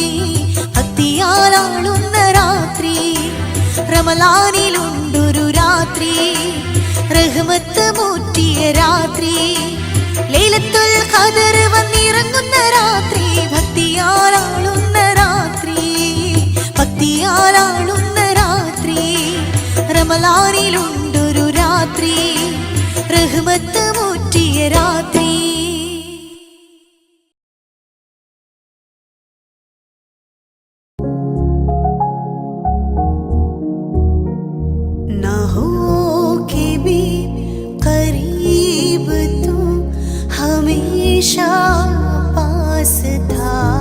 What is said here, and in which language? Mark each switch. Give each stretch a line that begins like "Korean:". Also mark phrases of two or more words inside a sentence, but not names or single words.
Malayalam: ഭക്തിയാലാളുന്ന രാത്രി റമളാനിലുണ്ടൊരു രാത്രി റഹ്മത്ത് മൂറ്റിയ രാത്രി
Arabic: ليلة القدر
Malayalam: വന്നിറങ്ങുന്ന രാത്രി ഭക്തിയാലാളുന്ന രാത്രി ഭക്തിയാലാളുന്ന രാത്രി റമളാനിലുണ്ടൊരു രാത്രി റഹ്മത്ത് മൂറ്റിയ രാത്രി
Hindi: ना हो के भी करीब तू हमेशा पास था